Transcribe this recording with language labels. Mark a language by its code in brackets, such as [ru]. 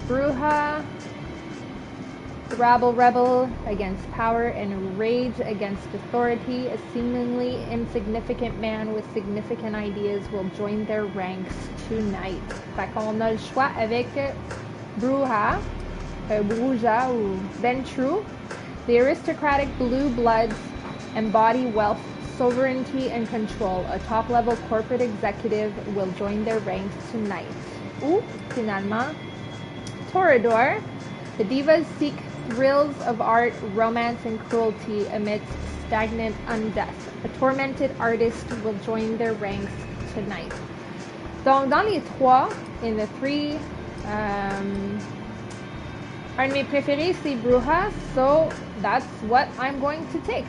[en] Bruja, Rabble Rebel against power and rage against authority. A seemingly insignificant man with significant ideas will join their ranks tonight. [fr] Fait qu'on a le choix avec Bruja, Bruja ou Ventru. [en] The aristocratic blue bloods embody wealth, sovereignty, and control. A top-level corporate executive will join their ranks tonight. Ou, finalement, Toreador. The divas seek thrills of art, romance, and cruelty amidst stagnant undeath. A tormented artist will join their ranks tonight. [fr] Donc, dans les trois, [en] in the three, [fr] un de mes préférés, c'est Bruja, [en] so that's what I'm going to take.